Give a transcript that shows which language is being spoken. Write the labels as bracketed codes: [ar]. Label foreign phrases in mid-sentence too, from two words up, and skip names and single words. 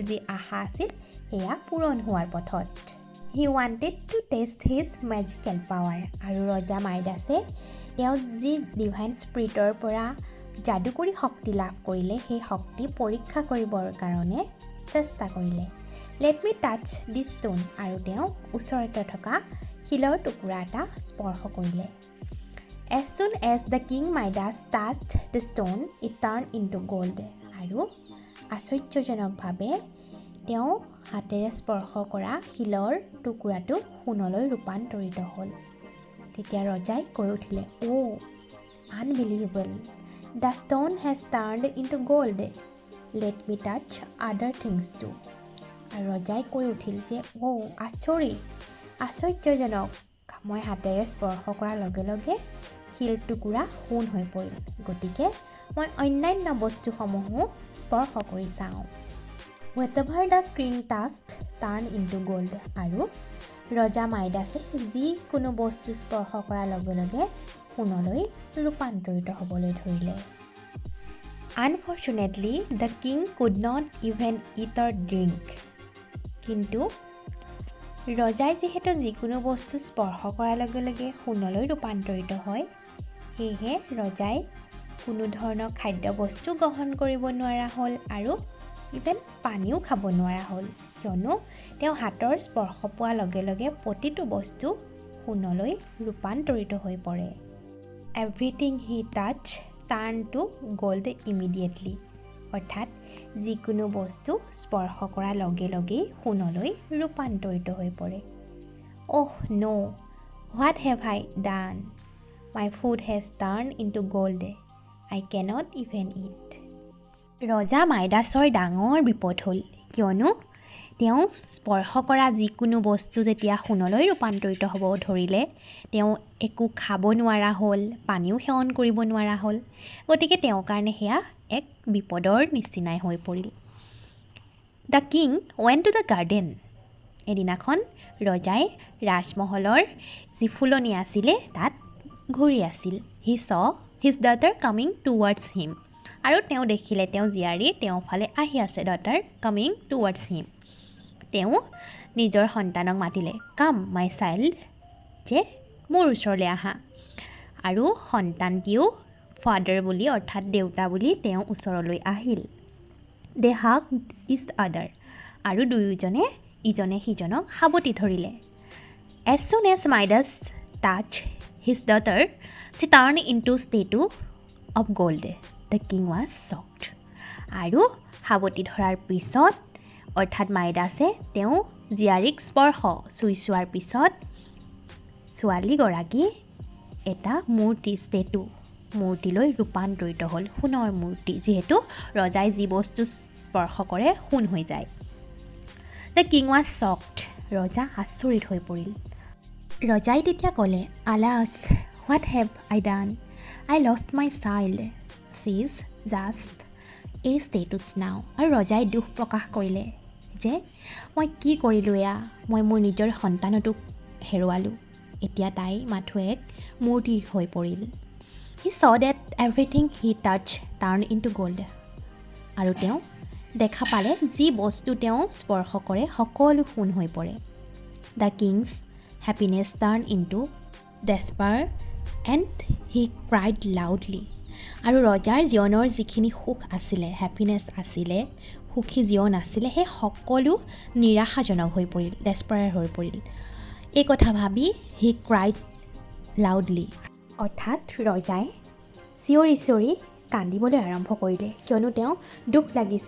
[as] যি আশা আছিল সেয়া পূৰণ হোৱাৰ পথত [en] he wanted to test his magical power [as] আৰু ৰজা মাইডাছে তেওঁ যি [en] divine spirit [as] পৰা যাদুকৰী শক্তি লাভ কৰিলে সেই শক্তি পৰীক্ষা কৰিবৰ কাৰণে চেষ্টা কৰিলে [en] let me touch the stone [as] আৰু তেওঁ ওচৰতে থকা শিলৰ টুকুৰা এটা স্পৰ্শ কৰিলে [en] As soon as the king Midas touched the stone, it turned into gold. [as] আৰু আশ্চৰ্যজনকভাৱে তেওঁ হাতেৰে স্পৰ্শ কৰা শিলৰ টুকুৰাটো সোণলৈ ৰূপান্তৰিত হ'ল। তেতিয়া ৰজাই কৈ উঠিলে, [en] "Oh, unbelievable! The stone has turned into gold. Let me touch other things too." [as] আৰু ৰজাই কৈ উঠিল যে, আশ্চৰ্যজনক, মই হাতেৰে স্পৰ্শ কৰাৰ লগে লগে শিল টুকুৰা সোণ হৈ পৰিল। গতিকে মই অন্যান্য বস্তুসমূহো স্পৰ্শ কৰি চাওঁ। [en] Whatever the king touched turned into gold. [as] আৰু ৰজা মাইডাছে যিকোনো বস্তু স্পৰ্শ কৰাৰ লগে লগে সোণলৈ ৰূপান্তৰিত হ'বলৈ ধৰিলে। [en] Unfortunately, the king could not even eat or drink. [as] কিন্তু ৰজাই যিহেতু যিকোনো বস্তু স্পৰ্শ কৰাৰ লগে লগে সোণলৈ ৰূপান্তৰিত হয়, সেয়েহে ৰজাই কোনো ধৰণৰ খাদ্যবস্তু গ্ৰহণ কৰিব নোৱাৰা হ'ল আৰু ইভেন পানীও খাব নোৱাৰা হ'ল, কিয়নো তেওঁ হাতৰ স্পৰ্শ পোৱাৰ লগে লগে প্ৰতিটো বস্তু সোণলৈ ৰূপান্তৰিত হৈ পৰে। [en] Everything he touched turned to gold immediately. [as] অৰ্থাৎ যিকোনো বস্তু স্পৰ্শ কৰাৰ লগে লগেই সোণলৈ ৰূপান্তৰিত হৈ পৰে। [en] Oh no! What have I done? My food has turned into gold. I cannot even eat. [as] ৰজা মাইডাছৰ ডাঙৰ বিপদ হ'ল, কিয়নো তেওঁ স্পৰ্শ কৰা যিকোনো বস্তু যেতিয়া সোণলৈ ৰূপান্তৰিত হ'ব ধৰিলে, তেওঁ একো খাব নোৱাৰা হ'ল, পানীও সেৱন কৰিব নোৱাৰা হ'ল। গতিকে তেওঁৰ কাৰণে সেয়া এক বিপদৰ নিচিনাই হৈ পৰিল। [en] The king went to the garden. [as] এদিনাখন ৰজাই ৰাজমহলৰ যি ফুলনি আছিলে তাত ঘূৰি আছিল। [en] He saw his daughter coming towards him. [as] আৰু তেওঁ দেখিলে তেওঁ জীয়াৰী তেওঁৰ ফালে আহি আছে। [en] Daughter coming towards him. [as] তেওঁ নিজৰ সন্তানক মাতিলে, [en] "Come, my child," [as] যে মোৰ ওচৰলৈ আহা। আৰু সন্তানটিও ফাদাৰ বুলি অৰ্থাৎ দেউতা বুলি তেওঁ ওচৰলৈ আহিল। [en] They hugged each other. [as] আৰু দুয়োজনে ইজনে সিজনক সাৱটি ধৰিলে। [en] As soon as Midas touched his daughter, she turned into a statue of gold. The king was shocked. [as] আৰু সাৱটি ধৰাৰ পিছত অৰ্থাৎ মাইডাছে তেওঁ জীয়াৰীক চুই চোৱাৰ পিছত ছোৱালীগৰাকী এটা মূৰ্তিলৈ ৰূপান্তৰিত হ'ল, সোণৰ মূৰ্তি, যিহেতু ৰজাই যি বস্তু স্পৰ্শ কৰে সোণ হৈ যায়। [en] The king was shocked. [as] ৰজা আচৰিত হৈ পৰিল। ৰজাই তেতিয়া ক'লে, [en] "Alas, what have I done? I lost my child. She is just a statue now." [as] আৰু ৰজাই দুখ প্ৰকাশ কৰিলে যে মই কি কৰিলোঁ এয়া, মই মোৰ নিজৰ সন্তানটোক হেৰুৱালোঁ, এতিয়া তাই মাথো এক মূৰ্তি হৈ পৰিল। [en] He saw that everything he touched turned into gold. [as] আৰু তেওঁ দেখা পালে যি বস্তু তেওঁ স্পৰ্শ কৰে সকলো সোণ হৈ পৰে। [en] The king's happiness turned into despair and he cried loudly. [as] আৰু ৰজাৰ জীৱনৰ যিখিনি সুখ আছিলে, হেপিনেছ আছিলে, সুখী জীৱন আছিলে, সেই সকলো নিৰাশাজনক হৈ পৰিল, ডেছপায়াৰ হৈ পৰিল। এই কথা ভাবি [en] he cried loudly, [as] অৰ্থাৎ ৰজাই চিঞৰি চিঞৰি কান্দিবলৈ আৰম্ভ কৰিলে, কিয়নো তেওঁ দুখ লাগিছে।